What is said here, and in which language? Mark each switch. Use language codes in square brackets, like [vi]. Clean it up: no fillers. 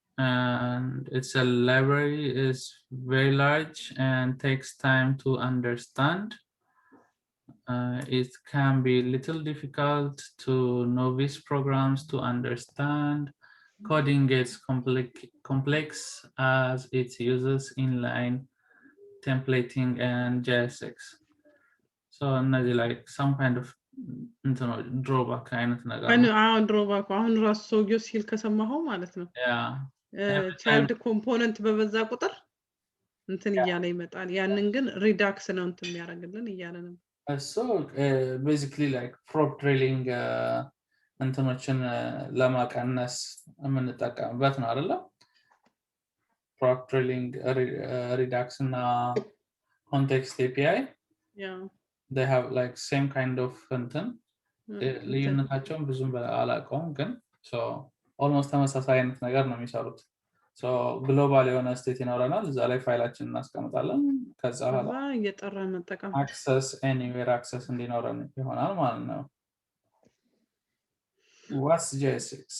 [en] and it's a library is very large and takes time to understand it can be a little difficult to novice programs to understand coding gets complex as it uses inline templating and JS6 so another like some kind of drawback [am] አይነት ነገር አሁን drawback አሁን ራሱ ሰውየው ሲል ከሰማኸው ማለት ነው child component በበዛ ቁጥር እንትን እያለ ይመጣል ያንን ግን redux ነው እንትን የሚያደርግልን እያለ ነው [en] so basically like prop drilling [am] እንትኖችን ለማቀነስ የምንጠቀምበት ነው አይደለ prop drilling redux እና context API [en] yeah they have like same kind of [am] እንትን ልዩነታቸውን ብዙም አላውቀውም ግን so almost ተመሳሳይ አይነት ነገር ነው የሚሰሩት so global የሆነ ስቴት ይኖረናል እዛ ላይ ፋይላችንን እናስቀምጣለን ከዛ በኋላ እየጠራ መጠቀም access anywhere access እንዲኖረን ይሆናል ማለት ነው [en] What's JS6?